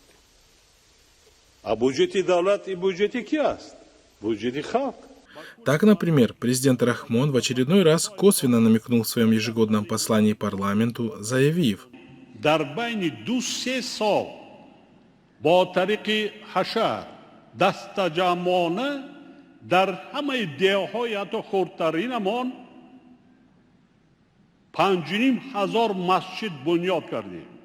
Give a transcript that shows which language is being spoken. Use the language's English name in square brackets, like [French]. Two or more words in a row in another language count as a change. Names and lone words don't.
[Tajik] А бюджети давлат и бюджети кияст? Бюджети халк. [Russian] Так, например, президент Рахмон в очередной раз косвенно намекнул в своем ежегодном послании парламенту, заявив: [Tajik] Дар байни 2-3 сол бо тариқи хашар дастаҷамона дар ҳамаи деҳҳои ҳатто хурдтаринамон 5500 масҷид бунёд кардем.